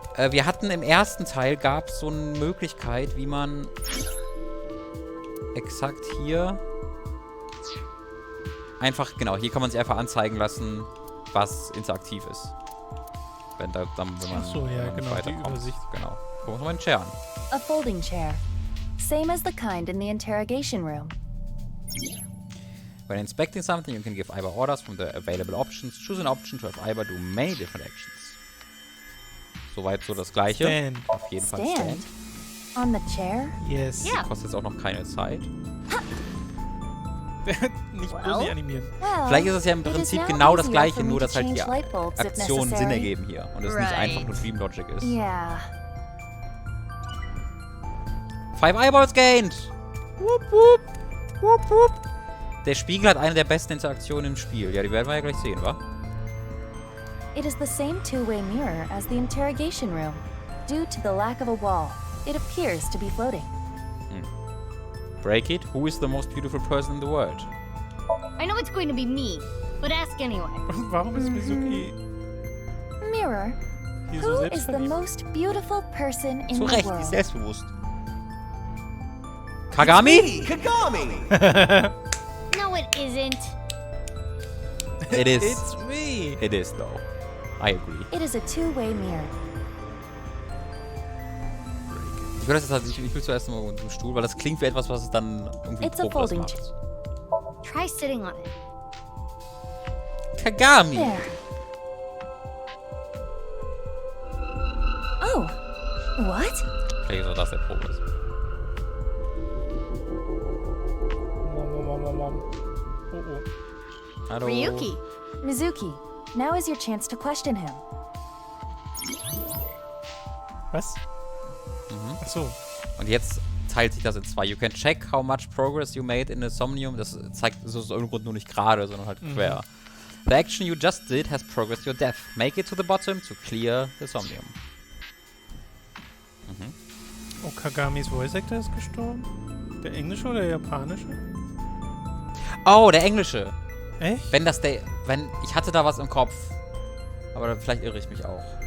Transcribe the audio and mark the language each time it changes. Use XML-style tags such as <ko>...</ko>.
<de>Wir hatten im ersten Teil, gab es so eine Möglichkeit, wie man exakt hier einfach, genau, hier kann man sich einfach anzeigen lassen, was interaktiv ist. Wenn man Achso, ja, genau, die Übersicht. Genau. Gucken wir uns mal den Chair an.</de> <en>A folding chair. Same as the kind in the interrogation room. When inspecting something, you can give Iber orders from the available options. Choose an option to have Iber do many different actions.</en> <de>Soweit so das Gleiche.</de> <en>Stand.</en> <de>Auf jeden Fall Stand.</de> <en>On the chair? Yes. Yeah.</en> <de>Kostet jetzt auch noch keine Zeit. Nicht bloß animieren. Vielleicht ist es ja im Prinzip genau das Gleiche, nur dass halt die Aktionen Sinn ergeben hier. Und es nicht einfach nur Dream Logic ist.</de> <en>Yeah. 5 Eyeballs gained! Wupp, wupp. Wupp, wupp.</en> <de>Der Spiegel hat eine der besten Interaktionen im Spiel. Ja, die werden wir ja gleich sehen, wa?</de> <en>It is the same two-way mirror as the interrogation room. Due to the lack of a wall, it appears to be floating. Break it. Who is the most beautiful person in the world? I know it's going to be me, but ask anyway.</en> <de>Warum ist Mizuki...</de> <en>Mirror, who is the most beautiful person in the world?</en> <de>Zu Recht, die ist selbstbewusst. Kagami? Kagami!</de> <en>No, it isn't. It is. It's me. It is, though. I agree. It is a two-way mirror.</en> <de>Ich will zuerst mal unter dem Stuhl, weil das klingt wie etwas, was es dann irgendwie Progress macht.</de> <en>Try sitting on it. Kagami! There. Oh, what?</en> <de>Vielleicht ist auch das der Progress. Hallo. Ryuki.</de> <en>Mizuki, now is your chance to question him.</en> <de>Was? Achso. Und jetzt teilt sich das in 2.</de> <en>You can check how much progress you made in the Somnium.</en> <de>Das zeigt so aus irgendeinem Grund nur nicht gerade, sondern halt quer.</de> <en>The action you just did has progressed your death. Make it to the bottom to clear the Somnium.</en> <de>Oh, Kagamis Voice Actor ist gestorben? Der englische oder der japanische? Oh, der englische. Echt? Ich hatte da was im Kopf. Aber vielleicht irre ich mich auch.</de>